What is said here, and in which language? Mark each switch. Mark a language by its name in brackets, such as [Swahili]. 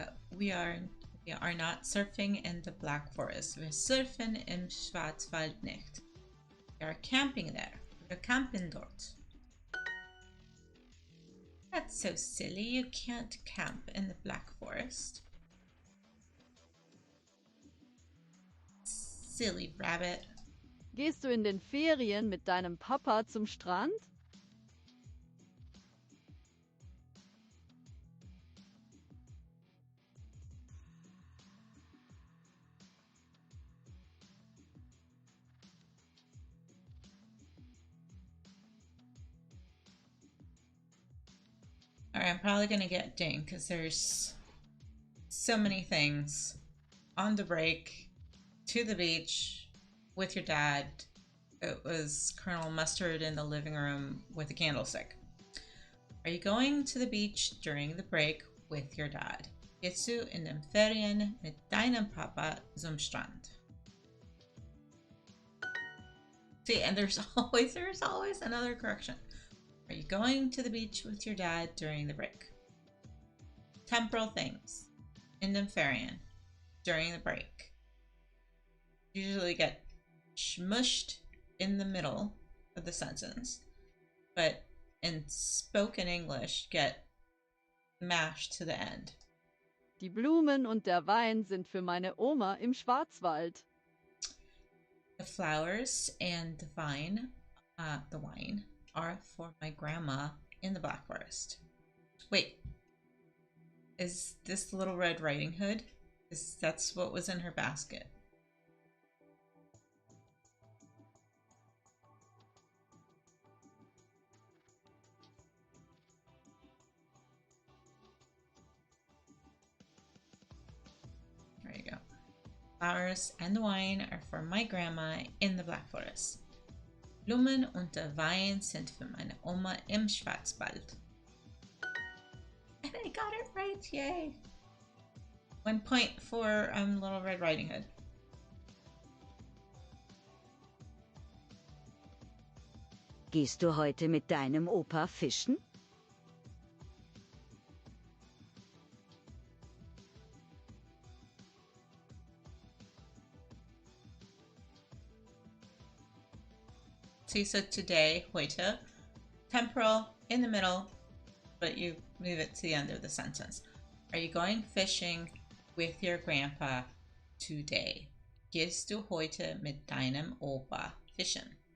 [English] we are not surfing in the Black Forest. [German] Wir surfen im Schwarzwald nicht. [English] We are camping there. [German] Wir campen dort. [English] That's so silly. You can't camp in the Black Forest. Silly rabbit. [German] Gehst du in den Ferien mit deinem Papa zum Strand? [English] Alright, I'm probably gonna get dinged because there's so many things. On the break, to the beach, with your dad. It was Colonel Mustard in the living room with a candlestick. Are you going to the beach during the break with your dad? [German] Gehst du in den Ferien mit deinem Papa zum Strand? [English] See, and there's always another correction. Are you going to the beach with your dad during the break? Temporal things. [German] In den Ferien. [English] During the break. Usually get smushed in the middle of the sentence, but in spoken English get mashed to the end. [German] Die Blumen und der Wein sind für meine Oma im Schwarzwald. [English] The flowers and the wine are for my grandma in the Black Forest. Wait, is this Little Red Riding Hood? That's what was in her basket. There you go. Flowers and the wine are for my grandma in the Black Forest. [German] Blumen und der Wein sind für meine Oma im Schwarzwald. [English] And I got it right, yay! 1 point for Little Red Riding Hood. [German] Gehst du heute mit deinem Opa fischen? [English] See, so today, heute, temporal, in the middle, but you move it to the end of the sentence. Are you going fishing with your grandpa today? [German] Gehst du heute mit deinem Opa fischen?